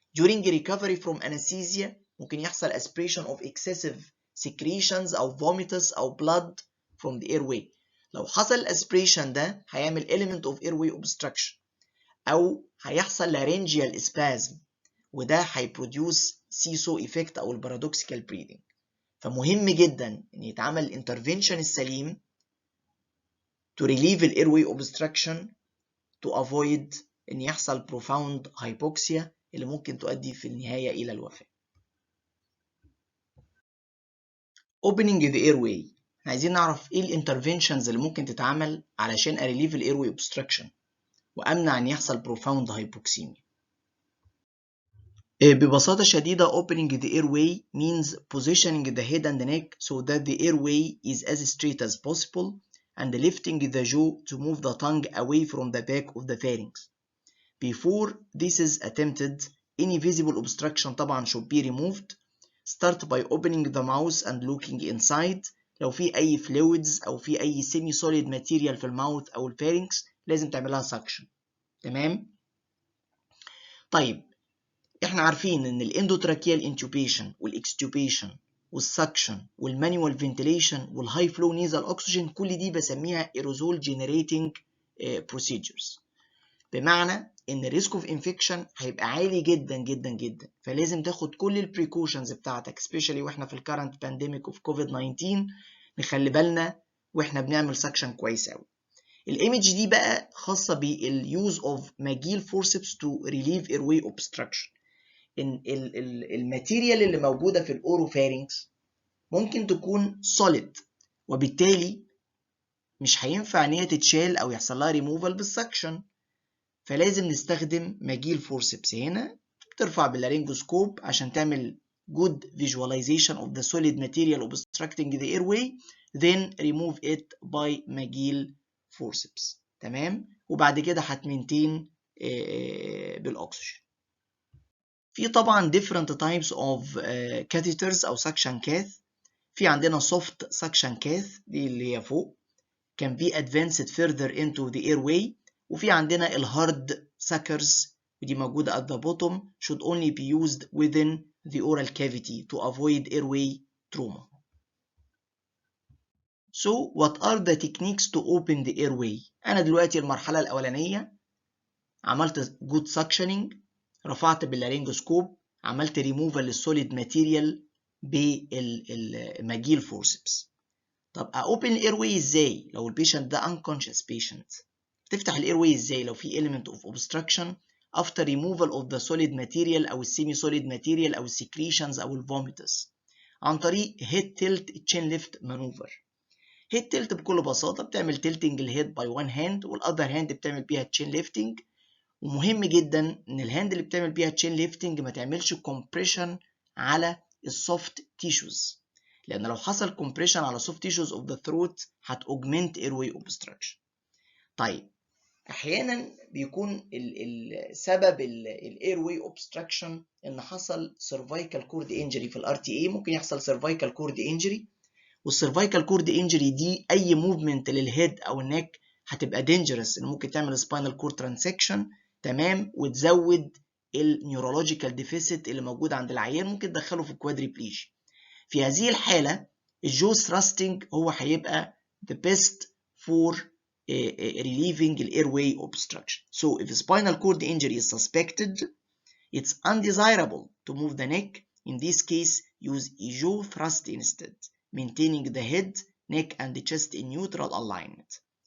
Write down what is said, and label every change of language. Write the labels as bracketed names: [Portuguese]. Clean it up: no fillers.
[English] During recovery from anesthesia [Arabic] ممكن يحصل [English] aspiration of excessive secretions أو vomitus أو blood from the airway. [Arabic] لو حصل aspiration ده هيعمل [English] element of airway obstruction [Arabic] أو هيحصل [English] laryngeal spasm، [Arabic] وده هيبروديوس [English] seesaw effect [Arabic] أو paradoxical breathing. فمهم جدا إن يتعمل intervention السليم [English] to relieve the airway obstruction to avoid [Arabic] إن يحصل [English] profound hypoxia [Arabic] اللي ممكن تؤدي في النهاية إلى الوفاة. [English] Opening the airway. [Arabic] عايزين نعرف إيه الانترفنشنز اللي ممكن تتعمل علشان [English] relieve the airway obstruction [Arabic] وأمنع إن يحصل [English] profound hypoxemia. [Arabic] ببساطة شديدة [English] opening the airway means positioning the head and the neck so that the airway is as straight as possible and lifting the jaw to move the tongue away from the back of the pharynx. Before this is attempted, any visible obstruction [Arabic] طبعا [English] should be removed. Start by opening the mouth and looking inside. [Arabic] لو في أي fluids أو في أي [English] semi-solid material [Arabic] في الماوث أو الفارنكس لازم تعملها suction. تمام؟ طيب احنا عارفين ان الاندوتراكيال intubation والاكستوبيشن والسكشن والمانيوال فنتيليشن والهاي فلو نيزال اوكسجين كل دي بسميها [English] aerosol generating procedures. [Arabic] بمعنى ان الريسك اوف انفكشن هيبقى عالي جدا جدا جدا، فلازم تاخد كل البريكوشنز بتاعتك سبيشالي واحنا في الكارنت بانديميك اوف كوفيد 19 نخلي بالنا واحنا بنعمل سكشن كويس قوي. الايمج دي بقى خاصه باليوز اوف ماجيل فورسبس تو ريليف ايرواي اوبستراكشن. ان الماتيريال اللي موجوده في الاوروفارينكس ممكن تكون سوليد، وبالتالي مش هينفع ان هي تتشال او يحصل لها ريموفال بالسكشن، فلازم نستخدم ماجيل فورسبس. هنا بترفع باللارينجوسكوب عشان تعمل [English] good visualization of the solid material obstructing the airway, then remove it by Magill forceps. [Arabic] تمام. وبعد كده هتمنتين بالاكسجين. في طبعا [English] different types of catheters او suction cath. [Arabic] في عندنا [English] soft suction cath دي اللي هي فوق can be advanced further into the airway، وفي عندنا الهارد suckers [Arabic] ودي موجودة [English] at the bottom should only be used within the oral cavity to avoid airway trauma. So what are the techniques to open the airway؟ [Arabic] أنا دلوقتي المرحلة الأولانية عملت [English] good suctioning، [Arabic] رفعت باللارينجوسكوب، عملت removal للسوليد ماتيريال بالماجيل فورسبس. طب open airway ازاي لو البيشنت ده [English] unconscious patient؟ [Arabic] تفتح الايرواي ازاي لو في element of obstruction after removal of the solid material او السيمي solid material او السكريشنز او الفوميتس؟ عن طريق [English] head tilt chin lift maneuver. [Arabic] head tilt بكل بساطة بتعمل tilting الهيد [English] by one hand [Arabic] والاذر hand بتعمل بيها chin lifting. ومهم جدا ان الهاند اللي بتعمل بيها chin lifting ما تعملش compression على السوفت tissues، لان لو حصل compression على soft tissues of the throat هت [English] augment airway obstruction. [Arabic] طيب احيانا بيكون سبب الايرواي اوبستراكشن ان حصل سيرفايكال كورد انجري في الار تي اي. ممكن يحصل سيرفايكال كورد انجري، والسيرفايكال كورد انجري دي اي موفمنت للهيد او النك هتبقى دينجرس، ان ممكن تعمل سباينال كورد ترانسكشن، تمام، وتزود النيورولوجيكال ديفيسيت اللي موجود عند العيان، ممكن تدخله في الكوادريبليجي. في هذه الحاله الجو ثراستنج هو هيبقى [English] the best for relieving the airway obstruction. So if a spinal cord injury is suspected, it's undesirable to move the neck. In this case, use a jaw thrust instead, maintaining the head, neck, and the chest in neutral alignment.